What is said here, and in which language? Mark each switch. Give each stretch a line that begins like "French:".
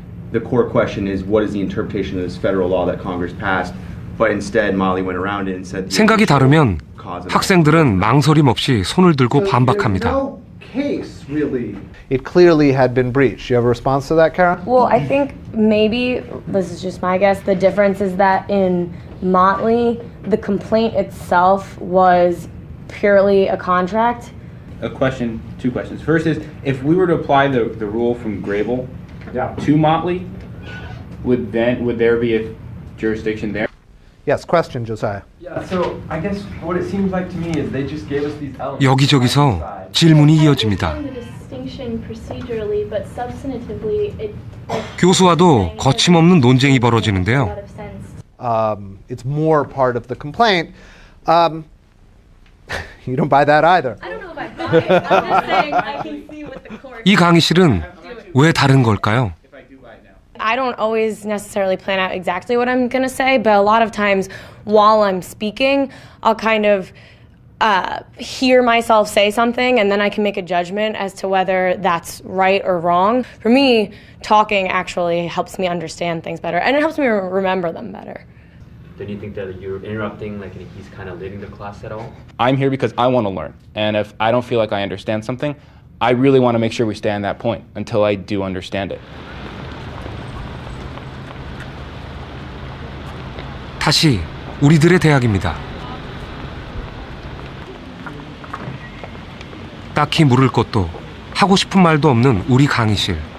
English: The core question is what is the interpretation of this federal law that Congress passed, but instead Molly went around it and said
Korean: 생각이 다르면 학생들은 망설임 없이 손을 들고 반박합니다.
English: It clearly had been breached. You have a response to that, Kara? Well, I think maybe, this is just my guess, the difference is that in Motley, the complaint itself was purely a contract. A question, two questions. First is, if we were to apply the rule from Grable to Motley, would there be a jurisdiction there? Yes, question, Josiah. Yeah, so I guess what it seems like to me is they just gave us these elements.
Korean: 여기저기서 질문이 이어집니다. 교수와도 거침없는 논쟁이 벌어지는데요.
English: It's more part of the complaint. You don't buy that either. I don't know if I buy it. I'm just saying I can see what the court...
Korean: 이 강의실은 왜 다른 걸까요?
English: I don't always necessarily plan out exactly what I'm going to say, but a lot of times while I'm speaking, I'll kind of hear myself say something and then I can make a judgment as to whether that's right or wrong. For me, talking actually helps me understand things better and it helps me remember them better. Then you think that you're interrupting, like he's kind of leading the class at all? I'm here because I want to learn. And if I don't feel like I understand something, I really want to make sure we stay on that point until I do understand it.
Korean: 다시 우리들의 대학입니다. 딱히 물을 것도 하고 싶은 말도 없는 우리 강의실.